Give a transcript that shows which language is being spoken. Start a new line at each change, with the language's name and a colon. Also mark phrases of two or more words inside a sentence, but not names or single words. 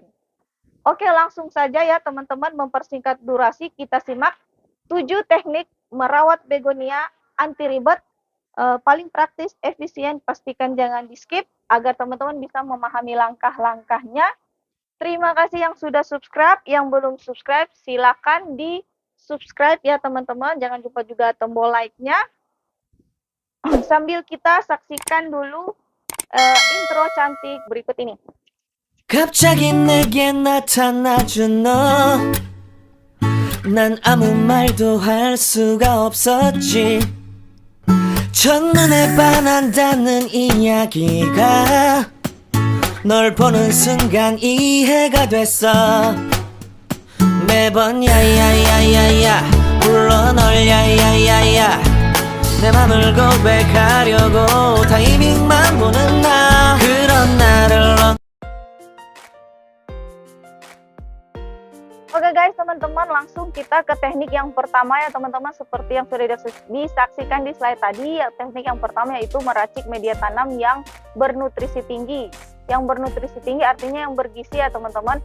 Indonesian: Oke, langsung saja ya teman-teman, mempersingkat durasi, kita simak 7 teknik merawat begonia anti ribet, paling praktis, efisien, pastikan jangan di-skip agar teman-teman bisa memahami langkah-langkahnya. Terima kasih yang sudah subscribe, yang belum subscribe silakan di-subscribe ya teman-teman, jangan lupa juga tombol like-nya. Sambil kita saksikan dulu intro cantik berikut ini.
Korean: 갑자기 내게 나타나준 너, 난 아무 말도 할 수가 없었지. 첫눈에 반한다는 이야기가 널 보는 순간 이해가 됐어. 매번 야야야야야 불러 널 야야야야, 내 맘을 고백하려고 타이밍만 보는 나, 그런 나를
English: Oke guys,
Indonesian: teman-teman, langsung kita ke teknik yang pertama ya teman-teman. Seperti yang sudah disaksikan di slide tadi, teknik yang pertama yaitu meracik media tanam yang bernutrisi tinggi. Yang bernutrisi tinggi artinya yang bergizi ya teman-teman.